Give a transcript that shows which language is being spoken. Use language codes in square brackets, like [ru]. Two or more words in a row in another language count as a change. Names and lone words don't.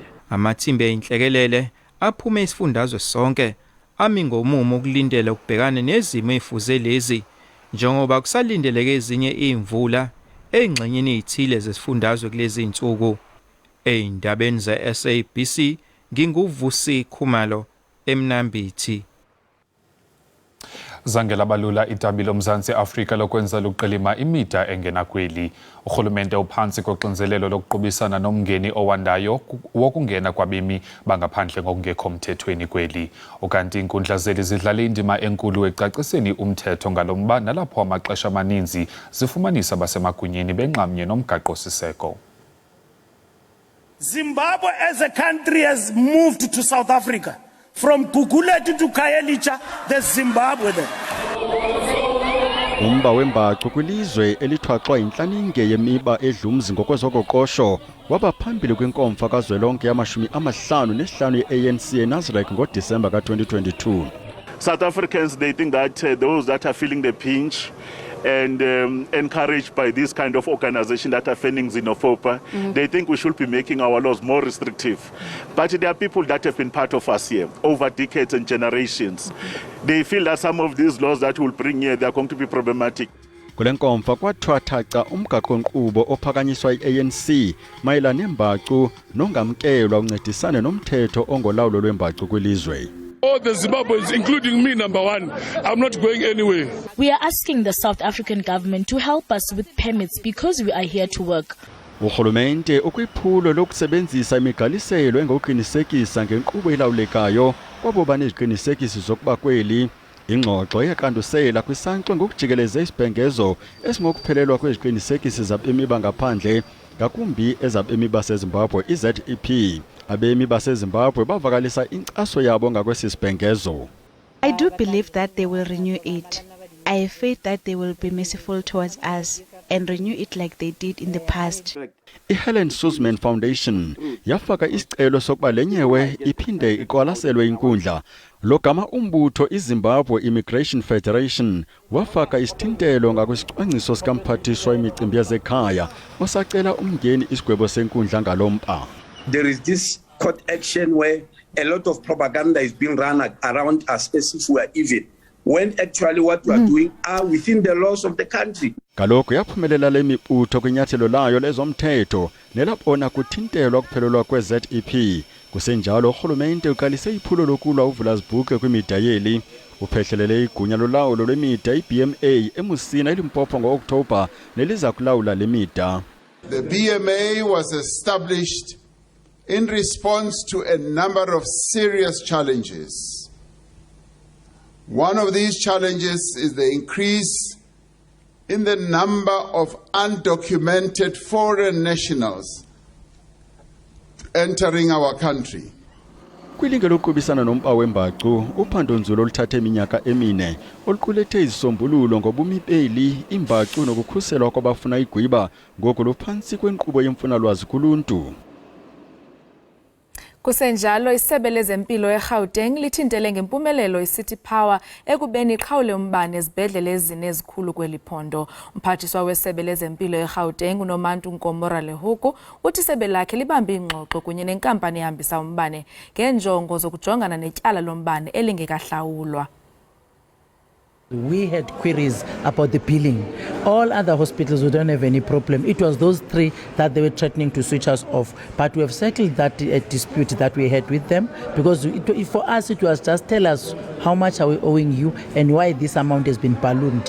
[zu] Amathimba eyinhlekelele aphume isifundazwe sonke ami ngomumo ukulindela ukubhekana nezimo ezifuze lezi njengoba kusalindeleke ezinye imvula engxenyeni ezithile zesifundazwe kulezi insuku. Eyindabeni ze-SABC nginguvusi Khumalo eMnambithi. [xh] Zangela balula idabi loMzantsi Afrika lokwenza luqilima imida engenakweli. Urhulumente uphansi koxinzelelo lokuqubisana nomngeni owandayo wokungena kwabemi bangaphandle ngokungekho mthethweni kweli. Ukanti inkundla zeli zidlala indima enkulu ecaciseni umthetho ngalomba nalapho amaxesha amaninzi zifumanisa basemagunyeni benqamnye nomgaqo-siseko. [en] Zimbabwe as a country has moved to South Africa. From Gugulethu to Khayelitsha, there's Zimbabwe there. [xh] Umba wembacu kwilizwe elithwaxwa inhlaninge yemiba edlumzi ngokwezoqoqosho waba phambili kwinkomfa kazwelonke yama-55 ye-ANC eNasrec ngoDisemba ka-2022. [en] South Africans, they think that those that are feeling the pinch and encouraged by this kind of organization that are fanning xenophobia, they think we should be making our laws more restrictive. But there are people that have been part of us here over decades and generations. They feel that some of these laws that will bring here, they are going to be problematic. [xh] Kule nkomfa kwathwathaca umgaqo-nkqubo ophakanyiswa i-ANC mayelana nembacu nongamkelwa uncedisane nomthetho ongolawulo lwembacu kwilizwe. [en] All the Zimbabweans, including me, number one, I'm not going anywhere. We are asking the South African government to help us with permits because we are here to work. [xh] Urhulumente ukwiphulo lokusebenzisa imigaliselo engokuqinisekisa ngenkqubo elawulekayo kwabo baneziqinisekisi zokuba kweli ingxoxo yaqandusela kwisankxwe ngokujikeleza isibhengezo esingokuphelelwa kweziqinisekisi zabemi bangaphandle ngakumbi ezabemi baseZimbabwe iZEP. Abemi baseZimbabwe bavakalisa inkcaso yabo ngakwesisibhengezo. [en] I do believe that they will renew it. I have faith that they will be merciful towards us and renew it like they did in the past. [xh] I-Helen Suzman Foundation yafaka isicelo sokuba lenyewe iphinde iqwalaselwe inkundla. Logama umbutho iZimbabwe Immigration Federation wafaka isithintelo ngakwisicwangciso sikamphathiswa imicimbi yasekhaya osacela umngeni isigwebo senkundla ngalompa. [en] There is this court action where a lot of propaganda is being run around us as if we are evil, when actually what we are doing are within the laws of the country. [xh] Kaloku yaphumelela le mibutho kwinyathelo layo lezomthetho nelabona kuthintelwa kuphelelwa kwe-ZEP. Kusenjalo urhulumente uqalise iphulo lokulwa uvulazibhuke kwimida yeli. Uphehlelele igunya lolawulo lwemida i-BMA eMusina eLimpopo ngo-Oktoba neliza kulawula le mida. [en] The BMA was established in response to a number of serious challenges. One of these challenges is the increase in the number of undocumented foreign nationals entering our country. [xh] Kwilinge lokuqubisana nompa wembacu, uphandonzulu oluthathe iminyaka emine oluqulethe izisombululo ngobumipeli, imbacu nokukhuselwa kwabafuna igwiba ngoku luphansi kwenkqubo yemfunalwazi kuluntu. Kusenjalo isebe lezempilo eGauteng lithintele ngempumelelo iCity Power ekubeni iqhawule umbane ezibhedlele ezine ezikhulu kweli phondo. Umphathiswa wesebe lezempilo eGauteng uNomantu Nkomora Lehuku uthi isebe lakhe libambe ingxoxo kunye nenkampani ehambisa umbane ngenjongo zokujongana netyala lombane elingekahlawulwa. [en] We had queries about the billing. All other hospitals, we don't have any problem. It was those three that they were threatening to switch us off. But we have settled that dispute that we had with them, because for us it was just tell us how much are we owing you and why this amount has been ballooned.